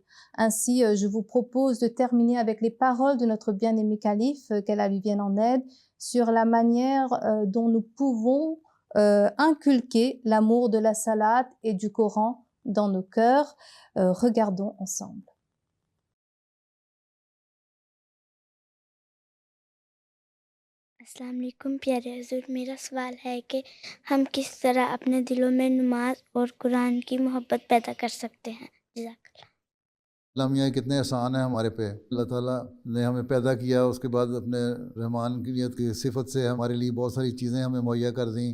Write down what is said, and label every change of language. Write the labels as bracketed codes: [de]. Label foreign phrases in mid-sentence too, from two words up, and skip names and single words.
[fr] Ainsi, je vous propose de terminer avec les paroles de notre bien-aimé calife, qu'Allah lui vienne en aide, sur la manière dont nous pouvons inculquer l'amour de la salate et du Coran dans nos cœurs. Regardons ensemble. [ar] السلام عليكم [ur] پیارے حضور، میرا سوال ہے کہ ہم کس طرح اپنے دلوں میں نماز اور قرآن کی محبت پیدا کر سکتے ہیں. जज़ाकल्लाह। اسلامیہ کتنے احسان ہے ہمارے پے۔ اللہ تعالیٰ نے ہمیں پیدا کیا، اس کے بعد اپنے رحمانیت کی صفت سے ہمارے لیے بہت ساری چیزیں ہمیں مہیا کر دی.